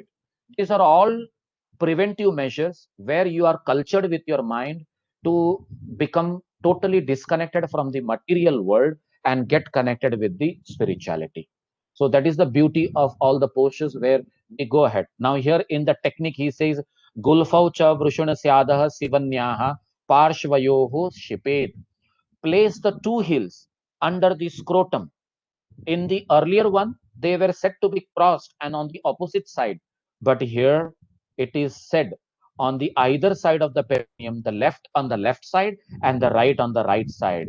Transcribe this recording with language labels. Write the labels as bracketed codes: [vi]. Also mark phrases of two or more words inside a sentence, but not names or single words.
[en] These are all preventive measures where you are cultured with your mind to become totally disconnected from the material world and get connected with the spirituality. So that is the beauty of all the postures where we go ahead. Now here in the technique he says, [sa] Gulfau cha vrushuna syadaha sivanyaha parshvayoho shipet. [en] Place the two heels under the scrotum. In the earlier one, they were said to be crossed and on the opposite side. But here it is said on the either side of the perineum, the left on the left side and the right on the right side.